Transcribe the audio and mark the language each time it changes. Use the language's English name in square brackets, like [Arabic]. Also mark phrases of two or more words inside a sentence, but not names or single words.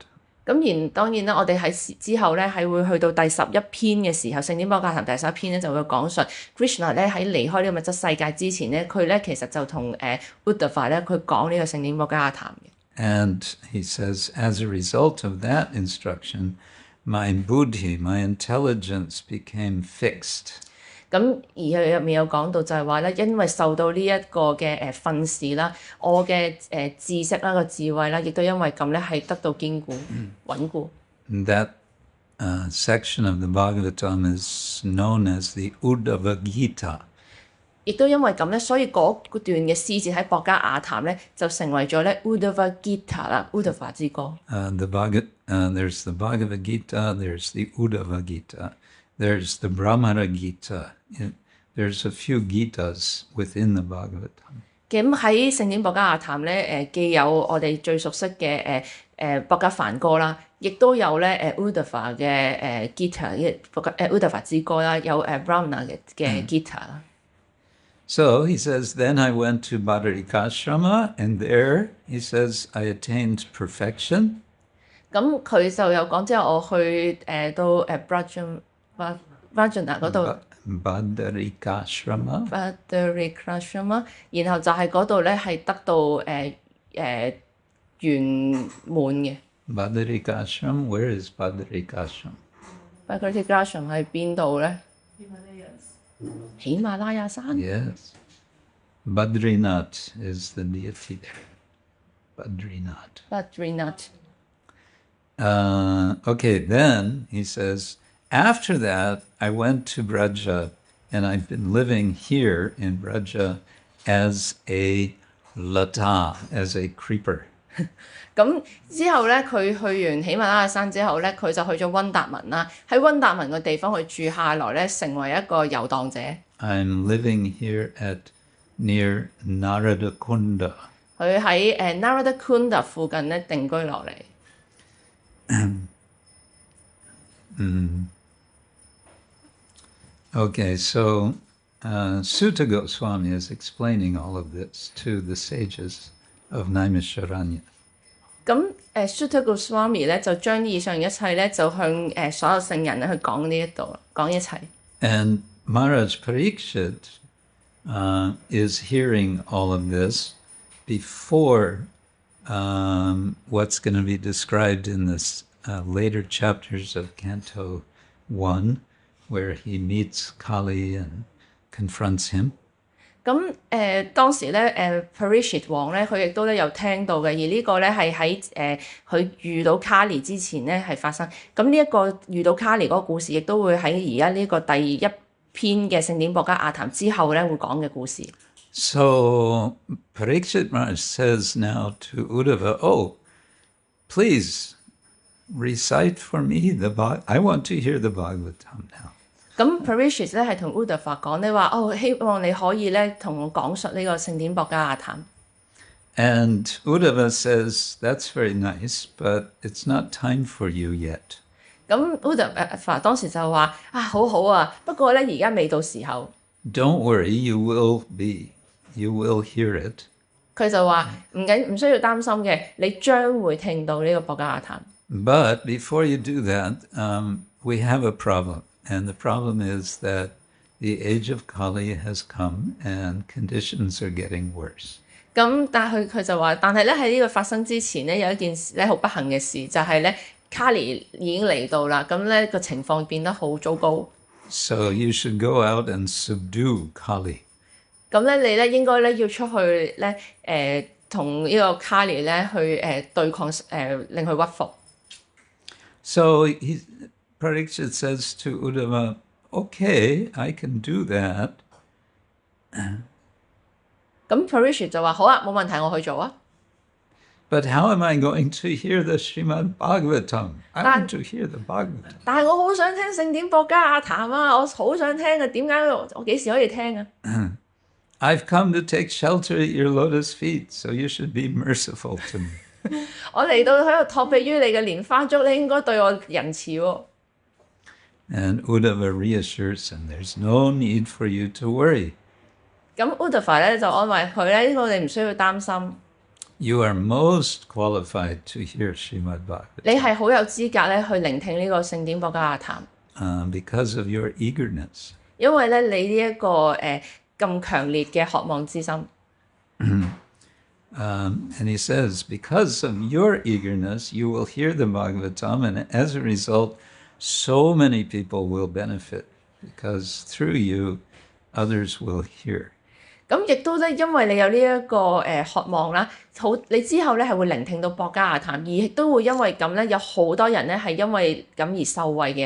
[Cantonese] 咁當然啦，我哋喺之後咧係會去到第11篇嘅時候，聖典博加談第11篇咧就會講述 Krishna 咧喺離開呢個物質世界之前咧，佢咧其實就同Uddhava 咧佢講呢個聖典博加談嘅。 [English] And he says, as a result of that instruction, my buddhi, my intelligence became fixed. [Cantonese] 咁而佢入面有講到就係話咧，因為受到呢一個嘅訓示啦，我嘅知識啦、個智慧啦，亦都因為咁咧係得到堅固、穩固。 [English] That section of the Bhagavatam is known as the Uddhava Gita. [Cantonese] 亦都因為咁咧，所以嗰段嘅詩節喺博加亞談咧就成為咗咧 Uddhava Gita 啦，Uddhava 之歌。 [English] There's the Bhagavad Gita, there's the Uddhava Gita, there's the Brahmana Gita. There's a few Gitas within the Bhagavatam. [Cantonese] 咁喺聖典博加亞談咧，既有我哋最熟悉嘅博加梵歌啦，亦都有咧Uddhava 嘅 Gita Uddhava 之歌啦，有Brahmana 嘅 Gita 啦。 [English] So he says, then I went to Badarikashrama, and there, he says, I attained perfection. [Cantonese] 咁佢就有講之後，我去到Brajana 嗰度。 Badarikashrama. Badarikashrama，然後就係嗰度咧係得到圓滿嘅。 [English] Badarikashram, where is Badarikashram? [Cantonese] Badarikashram 喺邊度咧？喜馬拉雅山。 [English] Yes. Badrinath is the deity there. Badrinath. [Cantonese] Badrinath。 [English] Okay, then he says, after that, I went to Braja, and I've been living here in Braja as a lata, as a creeper. [Cantonese] 咁之後咧，佢去完喜馬拉雅山之後咧，佢就去咗溫達文啦。喺溫達文嘅地方，佢住下來咧，成為一個遊蕩者。 [English] I'm living here near Narada Kunda. [Cantonese] 佢喺Narada Kunda 附近咧定居落嚟。 [English] Okay, so Sutta Goswami is explaining all of this to the sages of Naimisharanya. [Cantonese] 咁Sutta Goswami 咧就將以上一切咧就向所有聖人咧去講呢一度講一切。 [English] And Maharaj Parikshit is hearing all of this before what's going to be described in this later chapters of Canto 1, where he meets Kali and confronts him. [Cantonese] 咁當時咧Parikshit 王咧，佢亦都咧有聽到嘅，而呢個咧係喺佢遇到卡利之前咧係發生。咁呢一個遇到卡利嗰個故事，亦都會喺而家呢個第一篇嘅聖典博加亞談之後咧會講嘅故事。 [English] So Parikshit Maharaj says now to Uddhava, "Oh, please recite for me the I want to hear the Bhagavatam now." [Cantonese] 咁 Parikshit 咧係同 Uddhava 講咧話，希望你可以咧同我講述呢個聖典博加亞談。 [English] And Uddhava says, "That's very nice, but it's not time for you yet." [Cantonese] 咁 Uddhava 當時就話好好啊，不過咧而家未到時候。 [English] Don't worry, you will hear it. [Cantonese] 佢就話唔需要擔心嘅，你將會聽到呢個博加亞談。 [English] But before you do that, we have a problem. And the problem is that the age of Kali has come and conditions are getting worse. [Cantonese] 咁但係佢就話，但係咧喺呢個發生之前咧，有一件事咧好不幸嘅事，就係咧卡利已經嚟到啦，咁咧個情況變得好糟糕。 [English] So you should go out and subdue Kali. [Cantonese] 咁咧你咧應該咧要出去咧同呢個卡利咧去對抗令佢屈服。 [English] So Parikshit says to Uddhava, "Okay, I can do that." [Cantonese] 咁 Parikshit 就話好啊，冇問題，我去做啊。 [English] But how am I going to hear the Srimad Bhagavatam? I want to hear the Bhagavatam. [Cantonese] 但係我好想聽聖典博加亞談啊！我好想聽啊！點解我幾時可以聽啊？ [English] I've come to take shelter at your lotus feet, so you should be merciful to me. [Cantonese] 我嚟到喺度托庇於你嘅蓮花足，你應該對我仁慈喎。 [English] And Uddhava reassures him, "There's no need for you to worry. [Cantonese] 咁 Uddhava 咧就安慰佢咧，呢個你唔需要擔心， [English] You are most qualified to hear Srimad [Cantonese] 你 [English] Bhagavatam [Cantonese] 係好有資格咧去聆聽呢個聖典博加亞談， [English] because of your eagerness." [Cantonese] 因為咧你呢一個咁強烈嘅渴望之心。 [English] And he says, "Because of your eagerness, you will hear the Bhagavatam, and as a result, so many people will benefit, because through you, others will hear." [Cantonese] 咁亦都咧，因為你有呢一個渴望啦，你之後咧係會聆聽到博加亞談，而亦都會因為咁咧，有好多人咧係因為咁而受惠嘅。